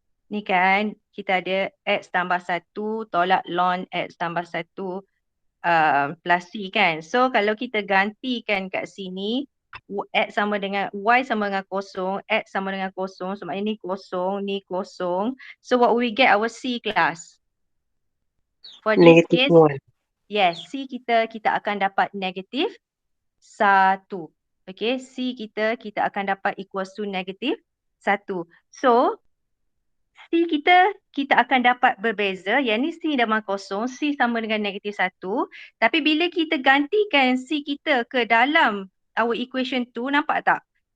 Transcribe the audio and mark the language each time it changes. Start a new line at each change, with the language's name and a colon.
Malay: Ni kan kita ada x tambah 1 tolak ln x tambah 1 plus c kan. So kalau kita gantikan kat sini, x sama dengan y sama dengan kosong, x sama dengan kosong. So maknanya ni kosong, ni kosong.
English: So what we get our c class? For this Negative case, 1.
Malay: yes, c kita akan dapat negatif 1. Okay, c kita akan dapat
English: equals to
Malay: negatif 1. So C kita akan dapat berbeza. Yang ni C dengan kosong. C sama dengan negatif 1. Tapi bila kita gantikan C kita ke dalam
English: our equation
Malay: tu, nampak tak?